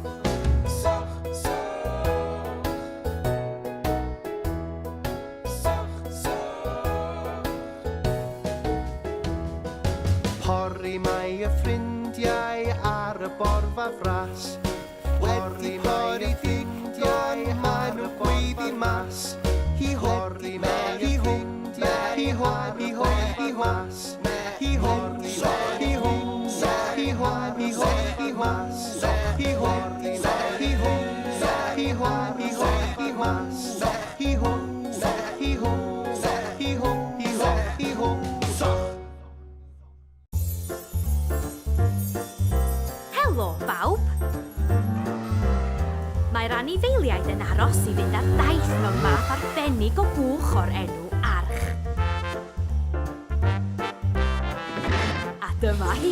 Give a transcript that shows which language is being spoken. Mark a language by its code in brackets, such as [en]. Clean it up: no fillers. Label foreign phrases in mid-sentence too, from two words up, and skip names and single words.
[cy] Pori Mae y ffrindiau ar y borfa fras. Wedi pori digon, mae nhw'n gweiddi mas. Hi hori Mae y ffrindiau, hi hori, hi hori, hi mas. Hi hori Mae, hi hori, hi hori, hi hori, hi mas. Hi hori Mae, hi hori, hi hori, hi hori, hi mas. Hi hori, hi hori, hi hori, hi hori, hi hori, soch. Helo, bawb! Mae'r anifeiliaid yn aros i fynd ar daith mewn math arbennig o bwch o'r enw arch. A dyma hi.